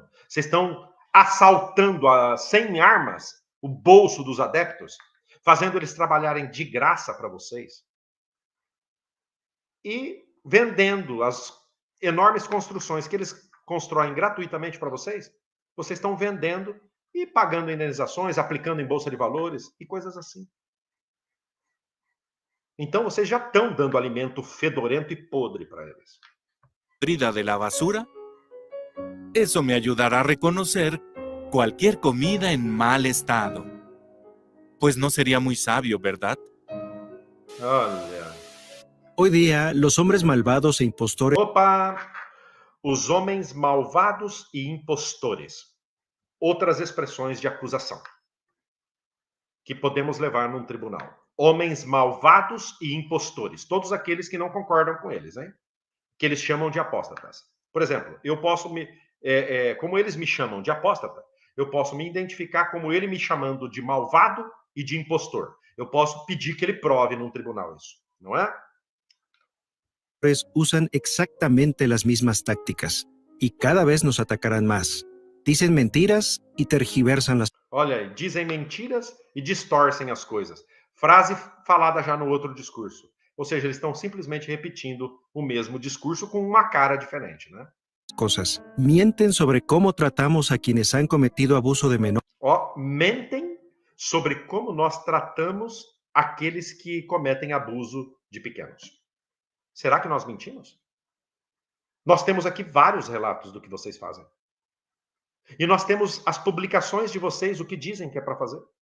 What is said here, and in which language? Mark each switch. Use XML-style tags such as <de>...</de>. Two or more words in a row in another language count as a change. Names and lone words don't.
<pt>Vocês estão assaltando sem armas o bolso dos adeptos, fazendo eles trabalharem de graça para vocês e vendendo as enormes construções que eles constroem gratuitamente para vocês. Vocês estão vendendo e pagando indenizações, aplicando em bolsa de valores e coisas assim. Então, vocês já estão dando alimento fedorento e podre para eles.</pt> <es>¿Podrida de la basura? Eso me ayudará a reconocer cualquier comida en mal estado. Pues no sería muy sabio, ¿verdad?</es> <pt>Olha.</pt> <es>Hoy día, los hombres malvados e impostores</es> <pt>Opa! Os homens malvados e impostores. Outras expressões de acusação que podemos levar num tribunal. Homens malvados e impostores. Todos aqueles que não concordam com eles, hein? Que eles chamam de apóstatas. Por exemplo, eu posso como eles me chamam de apóstata, eu posso me identificar como ele me chamando de malvado e de impostor. Eu posso pedir que ele prove num tribunal isso, não é?</pt> <es>usan exactamente las mismas tácticas y cada vez nos atacarán más. Dicen mentiras y tergiversan las</es> <pt>Olha aí, dizem mentiras e distorcem as coisas. Frase falada já no outro discurso. Ou seja, eles estão simplesmente repetindo o mesmo discurso com uma cara diferente, né?</pt> <es>cosas. Mienten sobre cómo tratamos a quienes han cometido abuso de menores.</es> <pt>Ó, mentem sobre como nós tratamos aqueles que cometem abuso de pequenos. Será que nós mentimos? Nós temos aqui vários relatos do que vocês fazem. E nós temos as publicações de vocês, o que dizem que é para fazer.</pt>